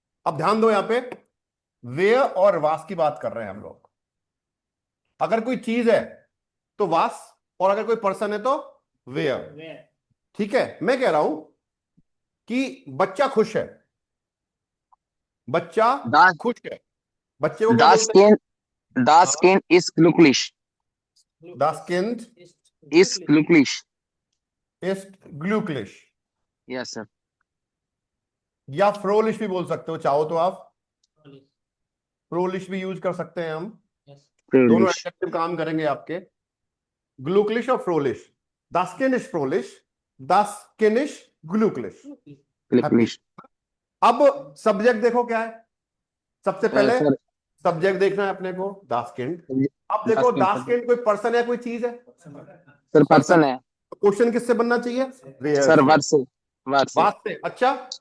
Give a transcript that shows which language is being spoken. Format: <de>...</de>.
<hi>अब ध्यान दो, यहाँ पे वेयर और वास की बात कर रहे हैं हम लोग। अगर कोई चीज है तो वास, और अगर कोई पर्सन है तो वेयर। वेयर ठीक है, मैं कह रहा हूं कि बच्चा खुश है, बच्चा</hi> <de>Das,</de> <hi>खुश है, बच्चे को क्या</hi> <de>das</de> <hi>बोलते हैं?</hi> <de>Kind, das Kind ist glücklich. Das Kind Ist glücklich. ist glücklich,</de> <en>Yes, sir.</en> <hi>या फ्रोलिश भी बोल सकते हो, चाहो तो आप फ्रोलिश भी यूज कर सकते हैं हम, दोनों</hi> <de>Glücklich.</de> <hi>एडजेक्टिव काम करेंगे आपके, ग्लूकलिश और फ्रोलिश।</hi> <de>Das Kind ist fröhlich, das Kind ist glücklich। Glücklich.</de> <hi>अब सब्जेक्ट देखो क्या है, सबसे पहले सर सब्जेक्ट देखना है अपने को,</hi> <de>das Kind।</de> <hi>अब देखो</hi> <de>Das Kind, das Kind</de> <hi>कोई पर्सन है, कोई चीज है? सर पर्सन है क्वेश्चन किससे बनना चाहिए?</hi> <de>Where</de> <hi>सर, से। वर्ड से, वर्ड से। बात से। अच्छा</hi>